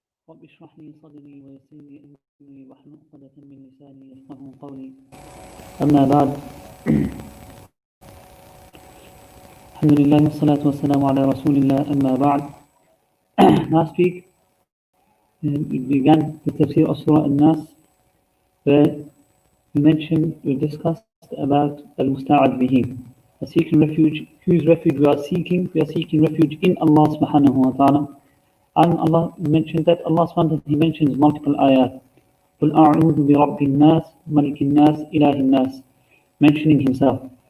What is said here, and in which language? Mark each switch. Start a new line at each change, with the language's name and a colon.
Arabic: رب اشرح لي صدري ويسر لي أمري واحلل عقدة من لساني يفقهوا قولي. أما بعد، الحمد لله والصلاة والسلام على رسول الله. أما بعد,
English: last week we began the Tafseer of Surah Naas, where we discussed about al-musta'ad bihi, seeking refuge, whose refuge we are seeking. We are seeking refuge in Allah subhanahu wa ta'ala. And Allah mentioned that Allah subhanahu wa ta'ala, He mentions multiple ayat.
Arabic: قُلْ أَعُوذُ بِرَبِّ النَّاسِ مَلِكِ النَّاسِ إِلَهِ النَّاسِ,
English: mentioning Himself.